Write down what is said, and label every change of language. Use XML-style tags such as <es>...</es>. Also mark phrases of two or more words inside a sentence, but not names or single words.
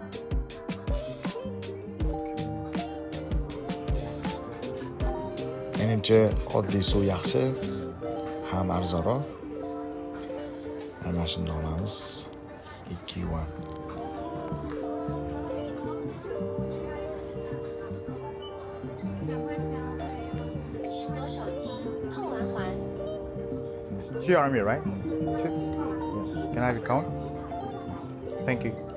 <uz>Endi Menimcha oddiy suv yaxshi, ham arzonroq. Mana shuni olamiz. 2 yuan.</uz> <en>Two RMB, right? Two? Yes. Can I have your count? Thank you.</en>